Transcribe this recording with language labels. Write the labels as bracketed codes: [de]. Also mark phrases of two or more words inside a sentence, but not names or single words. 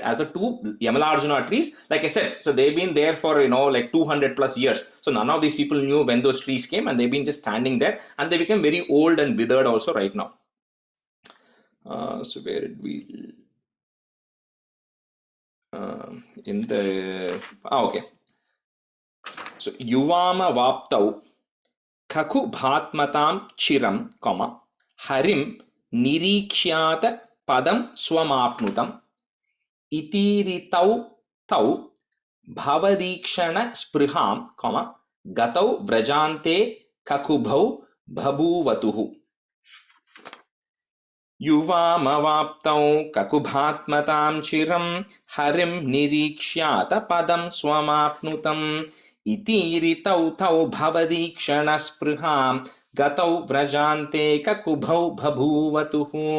[en] As a two Yamalarjuna trees. Like I said, so they've been there for, like 200 plus years. So none of these people knew when those trees came and they've been just standing there and they became very old and withered also right now. So where did we in the okay, so [sa] युवामवाप्तौ ककुभात्मतां चिरं कॉमा हरिं निरीक्ष्यात पदं स्वमाप्नुतम् इतीरितौ तौ भवदीक्षणस्पृहां कॉमा गतौ व्रजान्ते ककुभौ बभूवतुः. युवामवाप्तौ ककुभात्मतां चिरं हरिं निरीक्ष्यात पदं स्वमाप्नुतम् इतीरितौ तौ भवदीक्षणस्पृहां गतौ व्रजान्ते ककुभौ बभूवतुः.